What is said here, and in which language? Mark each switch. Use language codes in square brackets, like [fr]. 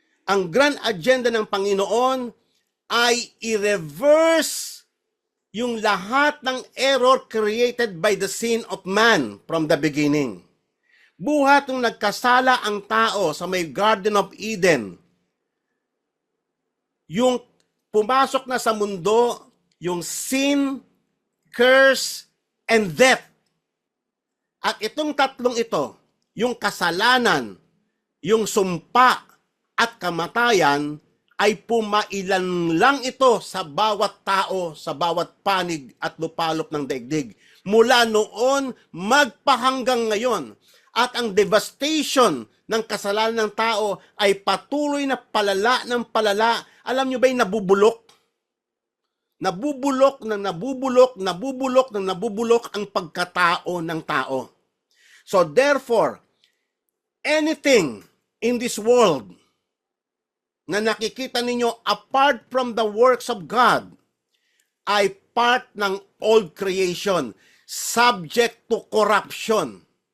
[tl] Ang grand agenda ng Panginoon ay i-reverse yung lahat ng [en] error created by the sin of man from the beginning. [tl] Buhat nung nagkasala ang tao sa may Garden of Eden, yung pumasok na sa mundo, yung [en] sin, curse, and death. [tl] At itong tatlong ito, yung kasalanan, yung sumpa, at kamatayan, ay pumailan lang ito sa bawat tao, sa bawat panig at lupalop ng daigdig. Mula noon, magpahanggang ngayon. At ang devastation ng kasalanan ng tao ay patuloy na palala ng palala. Alam nyo ba yung nabubulok? Nabubulok ng nabubulok, nabubulok ng nabubulok ang pagkatao ng tao. [en] So therefore, anything in this world [tl] na nakikita ninyo [en] apart from the works of God ay part ng old creation, subject to corruption.